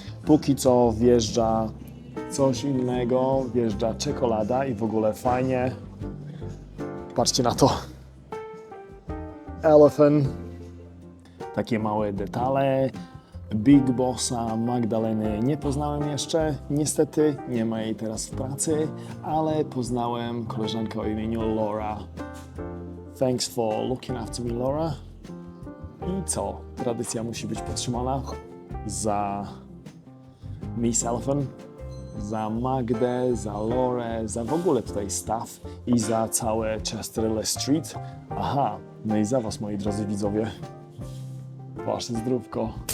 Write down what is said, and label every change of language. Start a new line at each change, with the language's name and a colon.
Polish: Póki co wjeżdża coś innego, wjeżdża czekolada i w ogóle fajnie. Patrzcie na to. Elephant. Takie małe detale. Big Bossa Magdaleny nie poznałem jeszcze. Niestety nie ma jej teraz w pracy, ale poznałem koleżankę o imieniu Laura.
English: Thanks for looking after me, Laura.
Polish: I co? Tradycja musi być podtrzymana za Miss Elephant, za Magdę, za Laurę, za w ogóle tutaj staff i za całe Chester Le Street. Aha, no i za was, moi drodzy widzowie. Wasze zdrówko.